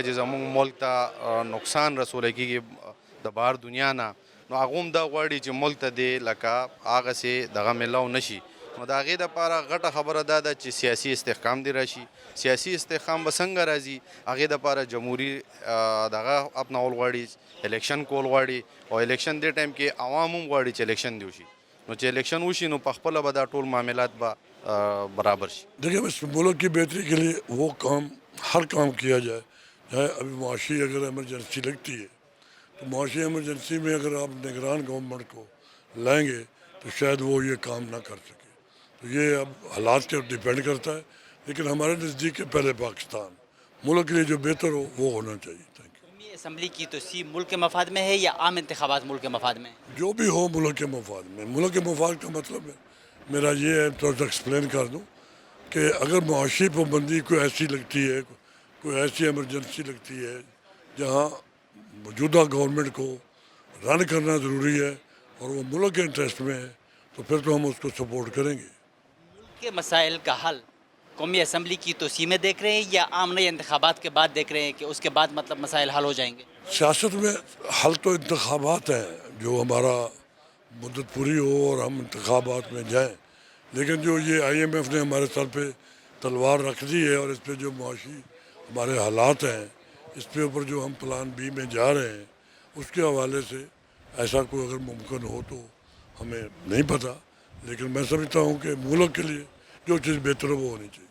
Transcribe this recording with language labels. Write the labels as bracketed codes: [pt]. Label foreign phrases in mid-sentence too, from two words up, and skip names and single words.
[ps] چې زموږ ملک ته نقصان رسولی کېږي د بهر دنیا نه نو هغه هم دا غواړي چې ملک ته دې لکه هغسې دغه میلاو نه شي نو د هغې دپاره غټه خبره دا ده چې سیاسي استحکام دې راشي سیاسي استحکام به څنګه راځي هغې دپاره جمهوري دغه اپنول غواړي الیکشن کول غواړي او الیکشن دې ټایم کې عوام هم غواړي چې الیکشن دې وشي نو چې الیکشن وشي نو پخپله به دا ټول معاملات به برابر شي [ur] دیکھیں اس ملک کی بہتری کے لیے وہ کام ہر کام کیا جائے چاہے ابھی معاشی اگر ایمرجنسی لگتی ہے تو معاشی ایمرجنسی میں اگر آپ نگران گورنمنٹ کو لائیں گے تو شاید وہ یہ کام نہ کر سکے تو یہ اب حالات کے ڈیپینڈ کرتا ہے لیکن ہمارے نزدیک ہے پہلے پاکستان ملک کے لیے جو بہتر ہو وہ ہونا چاہیے قومی اسمبلی کی توسیع ملک کے مفاد میں ہے یا عام انتخابات ملک کے مفاد میں جو بھی ہو ملک کے مفاد میں ملک کے مفاد کا مطلب ہے میرا یہ ہے تھوڑا سا ایکسپلین کر دوں کہ اگر معاشی پابندی کوئی ایسی لگتی ہے کوئی ایسی ایمرجنسی لگتی ہے جہاں موجودہ گورنمنٹ کو رن کرنا ضروری ہے اور وہ ملک کے انٹرسٹ میں ہے تو پھر تو ہم اس کو سپورٹ کریں گے. کے مسائل کا حل قومی اسمبلی کی توسیع میں دیکھ رہے ہیں یا عام نئے انتخابات کے بعد دیکھ رہے ہیں کہ اس کے بعد مطلب مسائل حل ہو جائیں گے? سیاست میں حل تو انتخابات ہیں، جو ہمارا مدت پوری ہو اور ہم انتخابات میں جائیں، لیکن جو یہ IMF نے ہمارے سر پے تلوار رکھ دی ہے اور اس پے جو معاشی ہمارے حالات ہیں، اس پے اوپر جو ہم پلان B میں جا رہے ہیں، اس کے حوالے سے ایسا کوئی اگر ممکن ہو تو ہمیں نہیں پتا، لیکن میں سمجھتا ہوں کہ ملک کے لیے جو چیز بہتر ہے وہ ہونی چاہیے.